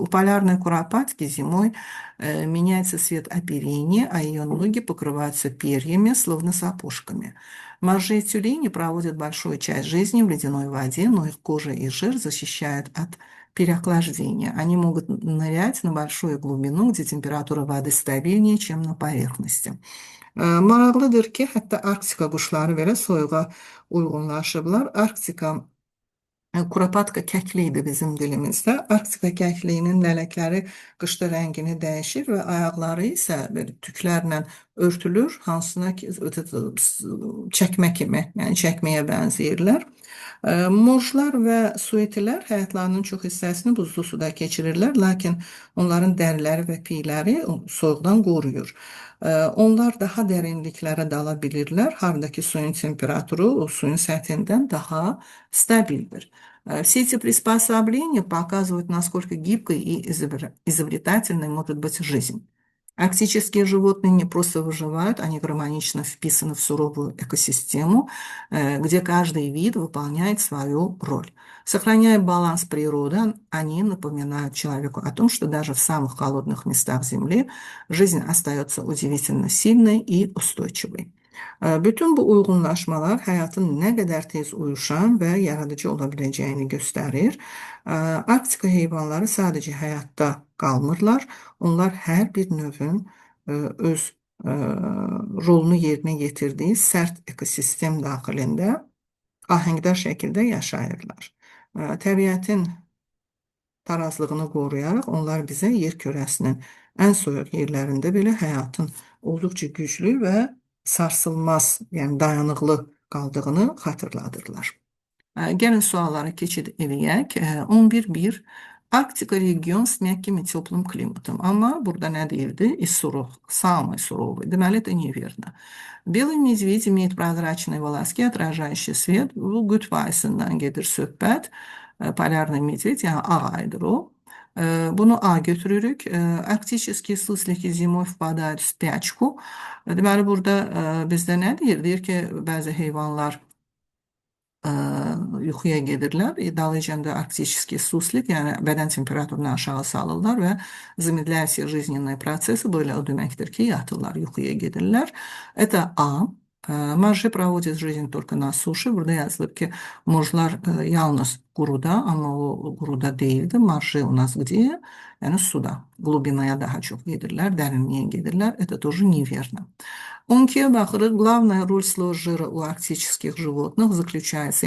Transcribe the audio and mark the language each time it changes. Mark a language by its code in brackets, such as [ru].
[ru] У полярной куропатки зимой меняется цвет оперения, а ее ноги покрываются перьями, словно сапожками. Моржи и тюлени проводят большую часть жизни в ледяной воде, но их кожа и жир защищают от переохлаждения. Они могут нырять на большую глубину, где температура воды стабильнее, чем на поверхности. [az] Maraqlıdır ki, hətta Arktika quşları belə soyuğa uyğunlaşıblar. Arktika Kurapatka kəkli idi bizim dilimizdə. Arktika kəkliyinin lələkləri qışda rəngini dəyişir və ayaqları isə belə tüklərlə örtülür, hansına ki çəkmə kimi, yəni çəkməyə bənzəyirlər. Morjlar və suitilər həyatlarının çox hissəsini buzlu suda keçirirlər, lakin onların dəriləri və piyləri soyuqdan qoruyur. Onlar daha dərinliklərə dala bilirlər, hardakı suyun temperaturu o suyun səthindən daha stabildir. [ru] Все эти приспособления показывают, насколько гибкой и изобретательной может быть жизнь. Арктические животные не просто выживают, они гармонично вписаны в суровую экосистему, где каждый вид выполняет свою роль. Сохраняя баланс природы, они напоминают человеку о том, что даже в самых холодных местах Земли жизнь остается удивительно сильной и устойчивой. [az] Bütün bu uyğunlaşmalar həyatın nə qədər tez uyuşan və yaradıcı ola biləcəyini göstərir. Arktika heyvanları sadəcə həyatda qalmırlar. Onlar hər bir növün öz rolunu yerinə yetirdiyi sərt ekosistem daxilində ahəngdar şəkildə yaşayırlar. Təbiətin tarazlığını qoruyaraq onlar bizə yer kürəsinin ən soyuq yerlərində belə həyatın olduqca güclü və sarsılmaz, yəni dayanıqlı qaldığını xatırladırlar. Gəlin suallara keçid edək. 11.1. [ru] Арктика регион с мягким и теплым климатом. [az] Amma burada nə deyildi? [ru] Из суровых, самый суровый. [az] Deməli, [ru] это неверно. Белый медведь имеет прозрачные волоски, отражающие свет. [az] Bu qütb ayısından gedir söhbət. [ru] Полярный медведь, [az] yəni ağ aydır o. Bunu A götürürük. [ru] Arktические суслики зимой впадают в спячку. [az] Deməli, burada bizdə nə deyir? Deyir ki, bəzi heyvanlar yuxuya gedirlər. Dalıyıcanda [ru] арктический суслик, [az] yəni bədən temperaturunu aşağı salırlar və [ru] замедляются жизненные процессы, [az] böyle o deməkdir ki, yatırlar, yuxuya gedirlər. [ru] Это A. Marjı проводит жизнь только на суше. [az] Burada yazılıb ki, morjlar yalnız quruda, amma o quruda deyildi. [ru] Marjı у нас где? [az] Yəni suda, глубинaya daha çox gedirlər, dərinliyə gedirlər. [ru] Это тоже неверно. [az] 12-yə baxırıq. [ru] Главная роль слоя жира у арктических животных заключается.